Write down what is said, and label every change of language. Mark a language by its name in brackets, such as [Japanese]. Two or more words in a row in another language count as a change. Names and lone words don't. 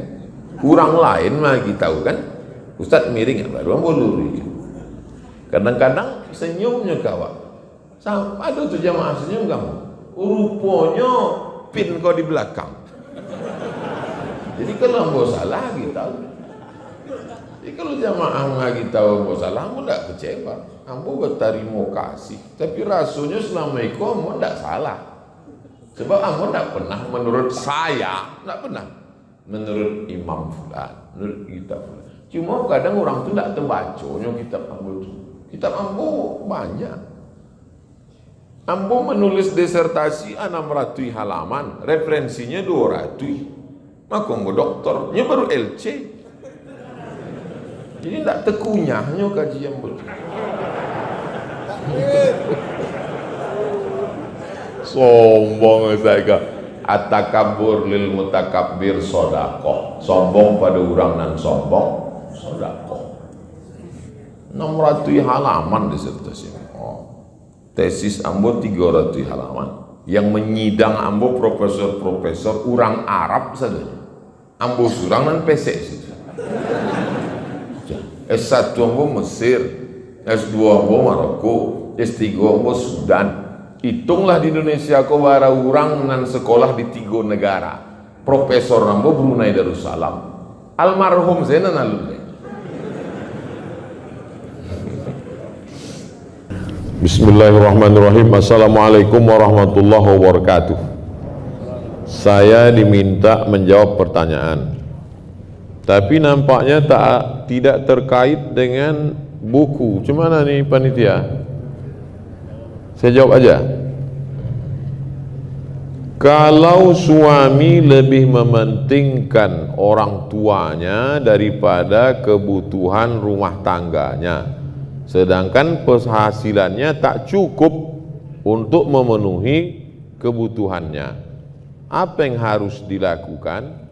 [Minangkabau] Kurang lain lagi tahu kan. Ustadz miring ya baru ambo luri. Kadang-kadang senyumnya kawan. Ada tuh jamaah senyum kamu. Rupanya pin kau di belakang. Jadi kalau ambo salah lagi tahu. Jadi kalau jamaah lagi tahu ambo salah, ambo tak kecewa. Ambo berterima kasih. Tapi rasanya selama itu ambo tak salah. Sebab ambo tak pernah menurut saya, tak pernah menurut Imam Fulan, menurut kita Fulan. Cuma kadang orang tu tak terbacanya kitab ambo tu. Kitab ambo banyak. Ambo menulis disertasi 600 halaman, referensinya 200. Maka ambo doktornya baru LC. Jadi tak terkunyahnya kajian ambo tu. [Indonesian] Sombong saya. [Arabic] التكبر للمتكبر صدقة. [Minangkabau] Sombong pada orang nan sombong sodaqoh. [Indonesian] 600 halaman disertasi. Tesis ambo 300 halaman. Yang menyidang ambo profesor-profesor orang Arab saja. [Minangkabau] Ambo surang dan pesek saja. S1 ambo Mesir, S2 ambo Maroko, S3 ambo Sudan. Hitunglah di Indonesia kau bara orang nan sekolah di 3 negara. Profesor ambo Brunei Darussalam. Almarhum saya nan alumni. [Arabic] بسم الله الرحمن الرحيم. السلام عليكم ورحمة الله وبركاته. [Indonesian] Saya diminta menjawab pertanyaan, tapi nampaknya tidak terkait dengan buku. Cumana nih panitia? Saya jawab aja. Kalau suami lebih mementingkan orang tuanya daripada kebutuhan rumah tangganya, sedangkan penghasilannya tak cukup untuk memenuhi kebutuhannya, apa yang harus dilakukan?